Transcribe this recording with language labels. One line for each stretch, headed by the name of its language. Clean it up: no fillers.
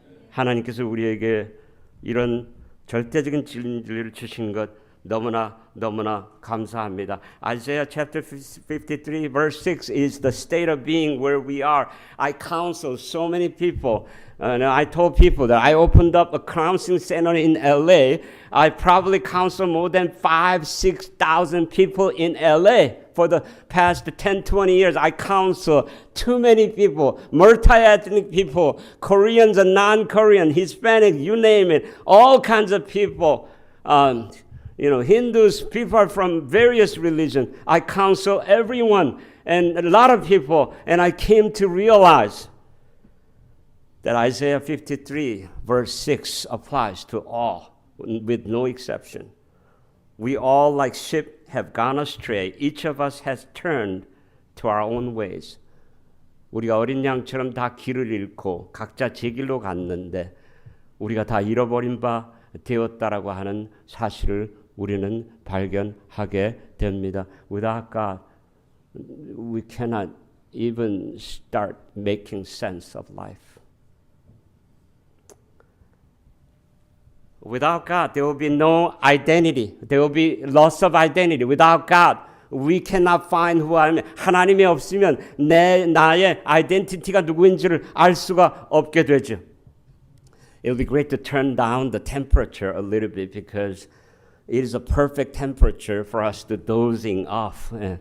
Korean: 하나님께서 우리에게 이런 절대적인 진리를 주신 것 너무나 감사합니다.
English: Isaiah chapter 53 verse 6 is the state of being where we are. I counsel so many people. I told people that I opened up a counseling center in LA. I probably counsel more than 6,000 people in LA. For the past 10, 20 years, I counsel too many people, multi-ethnic people, Koreans and non-Korean, Hispanic, you name it, all kinds of people. Hindus, people from various religions. I counsel everyone and a lot of people, and I came to realize that Isaiah 53 verse 6 applies to all with no exception. We all like sheep have gone astray. Each of us has turned to our own ways.
Korean: 우리가 어린 양처럼 다 길을 잃고 각자 제 길로 갔는데 우리가 다 잃어버린 바 되었다라고 하는 사실을 우리는 발견하게 됩니다.
English: Without God, we cannot even start making sense of life. Without God, there will be no identity. There will be loss of identity. Without God, we cannot find who I am.
Korean: 하나님이 없으면 나의 아이덴티티가 누구인지를 알 수가 없게 되죠.
English: It would be great to turn down the temperature a little bit because it is a perfect temperature for us to dozing off.